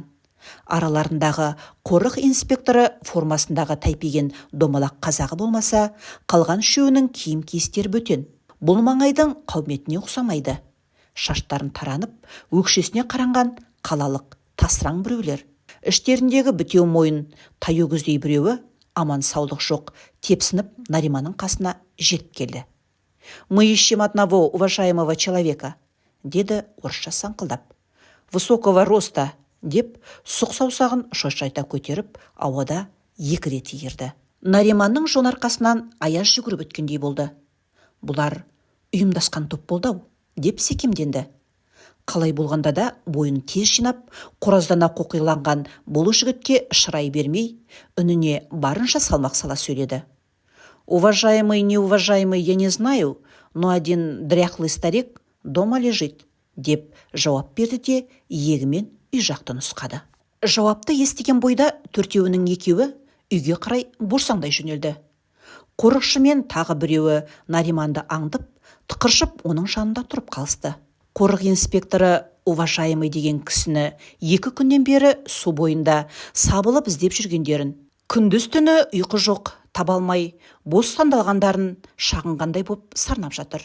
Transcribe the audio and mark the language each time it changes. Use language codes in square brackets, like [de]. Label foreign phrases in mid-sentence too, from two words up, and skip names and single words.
[kk] Араларындағы қорық инспекторы формасындағы тайпиген домалақ қазағы болмаса, қалған үшеуінің киім киістері бөтен. Бұл маңайдың қауметіне ұқсамайды. Шаштарын таранып, өкшесіне қаранған қалалық тасыраң біреулер. Іштеріндегі бітеу мойын таю көздей біреуі, аман саулық жоқ, тепсініп Нариманның қасына жетіп келді. [ru] «Мы ищем одного уважаемого человека», [kk] деді орысша саңқылдап. [ru] «Высокого роста», [kk] деп сұқ саусағын шошайта көтеріп, ауада 2 рет ерді. Нариманның жон арқасынан аяз жүгіріп өткендей болды. Бұлар Үйімдасқан топ болды-ау, деп секемденді. Қалай болғанда да бойын тез жинап, қораздана қоқиланған бұл жігітке шырай бермей, үніне барынша салмақ сала сөйледі. [ru] «Уважаемый, неуважаемый, я не знаю, но один дряхлый старик дома лежит», [kk] деп жауап берді де иегімен үй жақты нұсқады. Жауапты естіген бойда төртеуінің екеуі үйге қарай борсаңдай жөнелді. Қорықшы мен тағы біреуі Нариманды аңдып, тықыршып оның жанында тұрып қалысты. Қорық инспекторы уважаемый деген кісіні 2 күннен бері су бойында сабылып іздеп жүргендерін, күндіз түні ұйқы жоқ, таба алмай, бос сандалғандарын шағынғандай боп сарнап жатыр.